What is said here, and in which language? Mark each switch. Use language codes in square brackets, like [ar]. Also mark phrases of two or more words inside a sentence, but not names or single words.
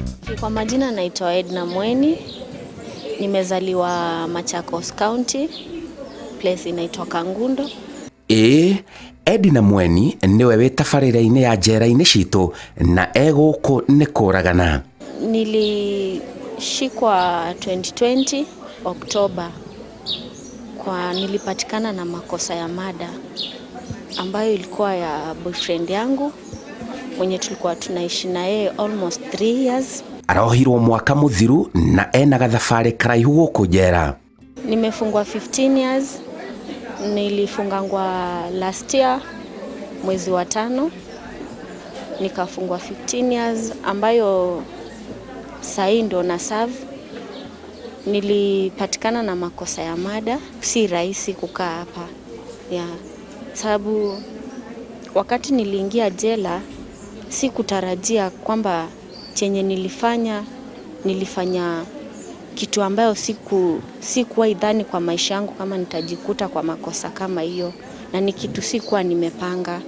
[sw] Kwa majina naitwa Edna Mweni. Nimezaliwa Machakos County, place inaitwa Kangundo. [ki] Edna Mweni niwe witabarĩra-inĩ ya njera-inĩ citũ na gũkũ nĩ kũragana. [sw] Nilishikwa 2020 Oktoba nilipatikana na makosa ya mada ambayo ilikuwa ya boyfriend yangu mwenye tulikuwa tunaishi na yeye [en] almost 3 years. [ki] Arohirwo mwaka muthiru na ena gathabarĩ karaihu gũkũ njera. [sw] Nimefungwa 15 years. Nilifungangwa [en] last year [sw] mwezi wa 5, nikafungwa 15 years ambayo sahi ndo na serve. Nilipatikana na makosa ya mada, si rahisi kukaa hapa. Sababu wakati niliingia jela si kutarajia kwamba chenye nilifanya kitu ambayo sikuwa idhani kwa maisha yangu kama nitajikuta kwa makosa kama hiyo, na ni kitu sikuwa nimepanga.